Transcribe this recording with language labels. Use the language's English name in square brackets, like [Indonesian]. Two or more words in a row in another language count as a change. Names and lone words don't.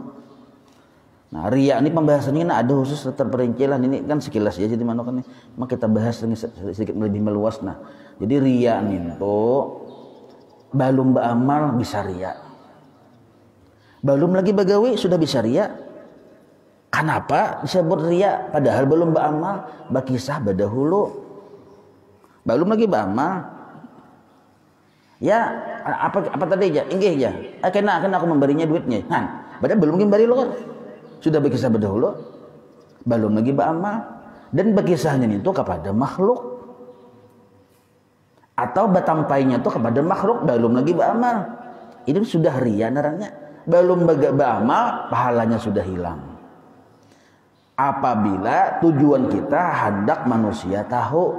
[Indonesian] Nah, riya ini pembahasannya ada khusus terperinci lah, ini kan sekilas ya, jadi mana kan ini maka kita bahas ini sedikit lebih meluas. Nah, jadi riya itu belum beramal bisa riya, belum lagi bagawi sudah bisa riya. Kenapa disebut riya padahal belum beramal? [Banjar] Bakisah badahulu belum lagi beramal. Ya, apa tadi aja? Inggih aja. Kena aku memberinya duitnya. Nah, padahal belum memberi lo kan. [Indonesian] Sudah berkisah berdahulu. Belum lagi beramal. Dan berkisahnya itu kepada makhluk. Atau batampainya itu kepada makhluk. Belum lagi beramal. Ini sudah riya naranya. Belum beramal, pahalanya sudah hilang. Apabila tujuan kita hendak manusia tahu.